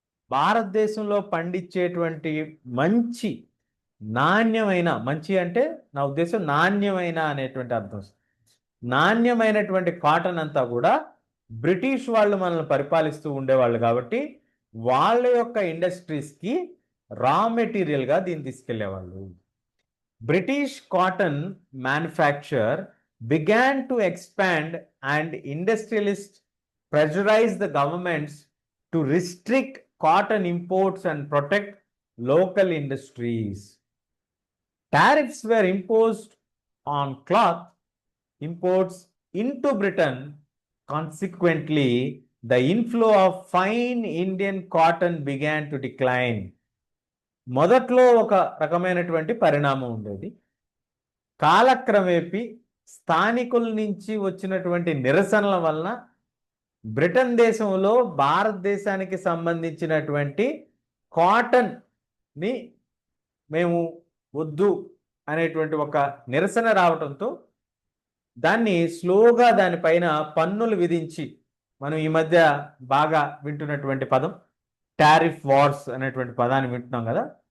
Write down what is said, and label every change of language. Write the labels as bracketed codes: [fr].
[te] భారతదేశంలో పండించేటువంటి మంచి నాణ్యమైన, మంచి అంటే నా ఉద్దేశం నాణ్యమైన అనేటువంటి అర్థం, నాణ్యమైనటువంటి కాటన్ అంతా కూడా బ్రిటిష్ వాళ్ళు మనల్ని పరిపాలిస్తూ ఉండేవాళ్ళు కాబట్టి వాళ్ళ యొక్క ఇండస్ట్రీస్కి రా మెటీరియల్గా దీన్ని తీసుకెళ్లేవాళ్ళు. [en] British cotton manufacture began to expand and industrialists pressurized the governments to restrict cotton imports and protect local industries. Tariffs were imposed on cloth imports into Britain. Consequently, the inflow of fine Indian cotton began to decline. [te] మొదట్లో ఒక రకమైనటువంటి పరిణామం ఉండేది. కాలక్రమేపీ స్థానికుల నుంచి వచ్చినటువంటి నిరసనల వలన Britain దేశంలో భారతదేశానికి సంబంధించినటువంటి కాటన్ని మేము వద్దు అనేటువంటి ఒక నిరసన రావడంతో దాన్ని స్లోగా దానిపైన పన్నులు విధించి, మనం ఈ మధ్య బాగా వింటున్నటువంటి పదం టారిఫ్ వార్స్ అనేటువంటి పదాన్ని వింటున్నాం కదా.